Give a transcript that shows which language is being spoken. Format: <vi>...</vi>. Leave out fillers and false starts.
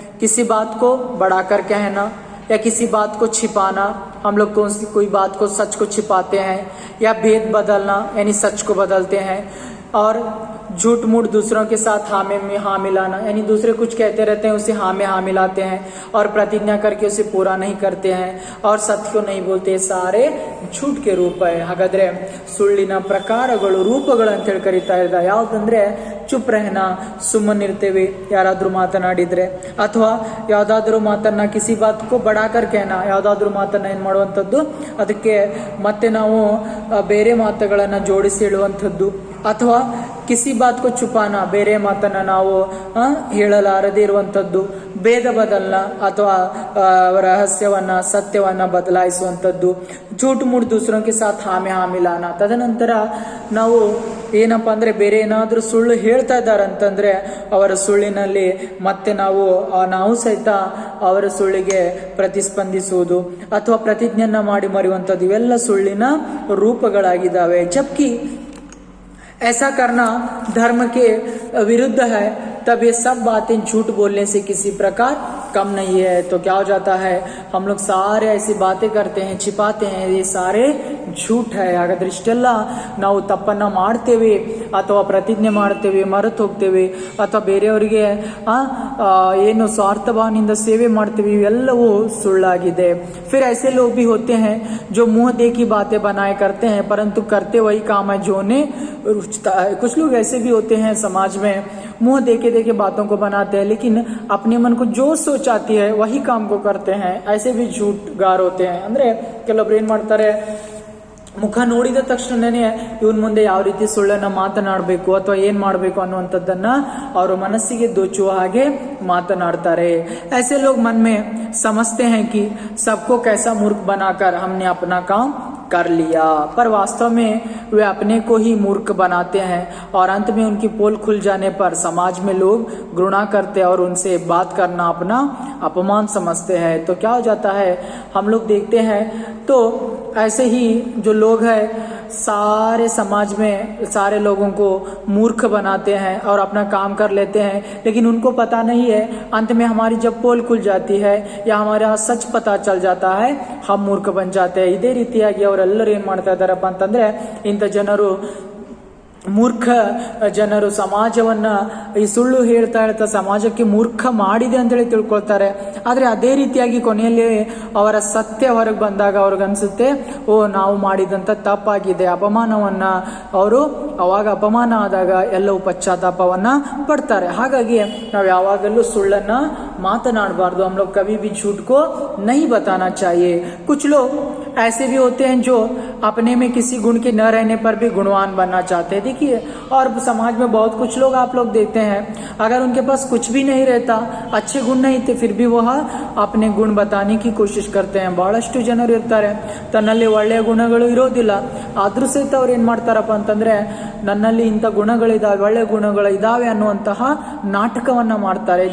<hi>किसी बात को बढ़ाकर कहना या किसी बात को छिपाना, हम लोग कोई बात को, सच को छिपाते हैं. या भेद बदलना यानी सच को बदलते हैं. और झूठ मूठ दूसरों के साथ हाँ में हाँ मिलाना, यानी दूसरे कुछ कहते रहते हैं उसे हाँ में हाँ मिलाते हैं और प्रतिज्ञा करके उसे पूरा नहीं करते हैं और सत्य को नहीं बोलते. सारे झूठ के रूप है.</hi> <kn>ಹಾಗಾದ್ರೆ ಸುಳ್ಳಿನ ಪ್ರಕಾರಗಳು, ರೂಪಗಳು ಅಂತ ಹೇಳಿ ಕರೀತಾ ಇದ್ದ ಯಾವ್ದಂದ್ರೆ,</kn> <hi>ಚುಪ್ ರಹನ,</hi> <kn>ಸುಮ್ಮನಿರ್ತೇವೆ ಯಾರಾದ್ರೂ ಮಾತನಾಡಿದ್ರೆ, ಅಥವಾ ಯಾವ್ದಾದ್ರು ಮಾತನ್ನ</kn> <hi>ಕಿಸಿ ಬಾತ್ಕೋ ಬಡಾಕರ್ कहना,</hi> <kn>ಯಾವ್ದಾದ್ರು ಮಾತನ್ನ ಏನ್ ಮಾಡುವಂಥದ್ದು, ಅದಕ್ಕೆ ಮತ್ತೆ ನಾವು ಬೇರೆ ಮಾತುಗಳನ್ನ ಜೋಡಿಸಿ ಹೇಳುವಂಥದ್ದು. ಅಥವಾ</kn> <hi>ಕಿಸಿ ಬಾತ್ ಕೋ ಚುಪಾನ,</hi> <kn>ಬೇರೆ ಮಾತನ್ನ ನಾವು ಹೇಳಲಾರದೇ ಇರುವಂಥದ್ದು,</kn> <hi>ಭೇದ ಬದಲ್ನ</hi> <kn>ಅಥವಾ ರಹಸ್ಯವನ್ನ ಸತ್ಯವನ್ನ ಬದಲಾಯಿಸುವಂಥದ್ದು,</kn> <hi>झूठ मूठ दूसरों के साथ ಹಾಮೆ ಹಾಮಿಲಾನ.</hi> <kn>ತದನಂತರ ನಾವು ಏನಪ್ಪಾ ಅಂದ್ರೆ ಬೇರೆ ಏನಾದ್ರೂ ಸುಳ್ಳು ಹೇಳ್ತಾ ಇದ್ದಾರಂತಂದ್ರೆ ಅವರ ಸುಳ್ಳಿನಲ್ಲಿ ಮತ್ತೆ ನಾವು ಸಹಿತ ಅವರ ಸುಳ್ಳಿಗೆ ಪ್ರತಿಸ್ಪಂದಿಸುವುದು ಅಥವಾ ಪ್ರತಿಜ್ಞೆಯನ್ನ ಮಾಡಿ ಮರೆಯುವಂಥದ್ದು, ಇವೆಲ್ಲ ಸುಳ್ಳಿನ ರೂಪಗಳಾಗಿದ್ದಾವೆ.</kn> <hi>ಜಬ್ಕಿ ऐसा करना धर्म के विरुद्ध है, तब ये सब बातें झूठ बोलने से किसी प्रकार कम नहीं है. तो क्या हो जाता है, हम लोग सारे ऐसी बातें करते हैं, छिपाते हैं, ये सारे झूठ है.</hi> <kn>ಹಾಗಾದ್ರೆ ಇಷ್ಟೆಲ್ಲ ನಾವು ತಪ್ಪನ್ನ ಮಾಡ್ತೇವೆ ಅಥವಾ ಪ್ರತಿಜ್ಞೆ ಮಾಡ್ತೇವೆ, ಮರೆತು ಹೋಗ್ತೇವೆ ಅಥವಾ ಬೇರೆಯವರಿಗೆ ಏನು ಸ್ವಾರ್ಥ ಭಾವನೆಯಿಂದ ಸೇವೆ ಮಾಡ್ತೇವೆ, ಇವೆಲ್ಲವೂ ಸುಳ್ಳಾಗಿದೆ.</kn> <hi>फिर ऐसे लोग भी होते हैं जो मुंह देखी बातें बनाए करते हैं परंतु करते वही काम है जो उन्हें रुचता है. कुछ लोग ऐसे भी होते हैं समाज में, मुंह देखे देखे बातों को बनाते हैं लेकिन अपने मन को जो सोच आती है वही काम को करते हैं. ऐसे भी झूठगार होते हैं.</hi> <kn>ಅಂದ್ರೆ ಕೆಲವೊಬ್ರು ಏನ್ ಮಾಡ್ತಾರೆ, ಮುಖ ನೋಡಿದ ತಕ್ಷಣನೇ ಇವನ್ ಮುಂದೆ ಯಾವ ರೀತಿ ಸುಳ್ಳನ್ನ ಮಾತನಾಡಬೇಕು ಅಥವಾ ಏನ್ ಮಾಡಬೇಕು ಅನ್ನುವಂಥದ್ದನ್ನ ಅವರ ಮನಸ್ಸಿಗೆ ದೋಚುವ ಹಾಗೆ ಮಾತನಾಡ್ತಾರೆ.</kn> <hi>ऐसे लोग मन में समझते हैं कि सबको कैसा मूर्ख बनाकर हमने अपना काम कर लिया, पर वास्तव में वे अपने को ही मूर्ख बनाते हैं और अंत में उनकी पोल खुल जाने पर समाज में लोग घृणा करते हैं और उनसे बात करना अपना अपमान समझते हैं. तो क्या हो जाता है, हम लोग देखते हैं तो ऐसे ही जो लोग हैं सारे समाज में सारे लोगों को मूर्ख बनाते हैं और अपना काम कर लेते हैं, लेकिन उनको पता नहीं है अंत में हमारी जब पोल खुल जाती है या हमारा सच पता चल जाता है हम मूर्ख बन जाते हैं.</hi> <kn>ಇದೇ ರೀತಿಯಾಗಿ ಅವರೆಲ್ಲರೂ ಏನ್ ಮಾಡ್ತಾ ಇದ್ದಾರಪ್ಪ ಅಂತಂದ್ರೆ, ಇಂಥ ಜನರು ಮೂರ್ಖ ಜನರು ಸಮಾಜವನ್ನ ಈ ಸುಳ್ಳು ಹೇಳ್ತಾ ಸಮಾಜಕ್ಕೆ ಮೂರ್ಖ ಮಾಡಿದೆ ಅಂತೇಳಿ ತಿಳ್ಕೊಳ್ತಾರೆ. ಆದ್ರೆ ಅದೇ ರೀತಿಯಾಗಿ ಕೊನೆಯಲ್ಲಿ ಅವರ ಸತ್ಯ ಹೊರಗೆ ಬಂದಾಗ ಅವ್ರಿಗನ್ಸುತ್ತೆ, ಓ ನಾವು ಮಾಡಿದಂತ ತಪ್ಪಾಗಿದೆ, ಅಪಮಾನವನ್ನ ಅವರು ಅವಾಗ ಅಪಮಾನ ಆದಾಗ ಎಲ್ಲವೂ ಪಶ್ಚಾತ್ತಾಪವನ್ನ ಪಡ್ತಾರೆ. ಹಾಗಾಗಿ ನಾವು ಯಾವಾಗಲೂ ಸುಳ್ಳನ್ನ ಮಾತನಾಡಬಾರ್ದು.</kn> <hi>हम लोग कभी भी झूठ को नहीं बताना चाहिए. कुछ लोग ऐसे भी होते हैं जो अपने में किसी गुण के न रहने पर भी गुणवान बनना चाहते हैं. देखिए, और समाज में बहुत कुछ लोग आप लोग देखते हैं, अगर उनके पास कुछ भी नहीं रहता, अच्छे गुण नहीं थे, फिर भी वह अपने गुण बताने की कोशिश करते हैं.</hi> <kn>ಬಹಳಷ್ಟು ಜನರು ಇರ್ತಾರೆ ತನ್ನಲ್ಲಿ ಒಳ್ಳೆಯ ಗುಣಗಳು ಇರೋದಿಲ್ಲ, ಆದ್ರೂ ಸಹಿತ ಅವ್ರು ಏನ್ ಮಾಡ್ತಾರಪ್ಪ ಅಂತಂದ್ರೆ ನನ್ನಲ್ಲಿ ಇಂಥ ಗುಣಗಳಿದಾವೆ, ಒಳ್ಳೆ ಗುಣಗಳು ಇದಾವೆ ಅನ್ನುವಂತಹ ನಾಟಕವನ್ನ ಮಾಡ್ತಾರೆ.</kn>